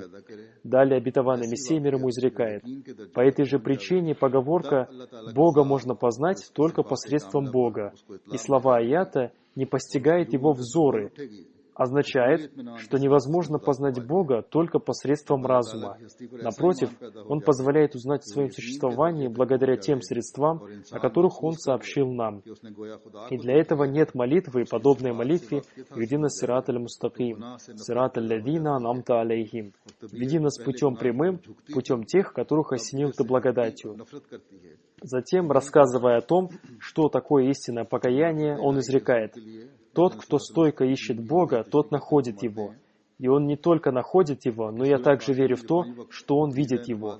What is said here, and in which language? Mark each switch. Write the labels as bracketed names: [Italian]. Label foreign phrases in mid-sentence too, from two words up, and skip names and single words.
[Russian] Далее Обетованный Мессия мир ему изрекает: по этой же причине поговорка «Бога можно познать только посредством Бога», и слова аята «не постигает его взоры» означает, что невозможно познать Бога только посредством разума. Напротив, Он позволяет узнать о своем существовании благодаря тем средствам, о которых Он сообщил нам. И для этого нет молитвы, подобной молитве [Arabic] «اهدنا الصراط المستقيم», «صراط الذين أنعمت عليهم». [Russian] «Веди нас путем прямым, путем тех, которых осенил Ты благодатью». Затем, рассказывая о том, что такое истинное покаяние, он изрекает: «Тот, кто стойко ищет Бога, тот находит Его. И он не только находит Его, но я также верю в то, что он видит Его.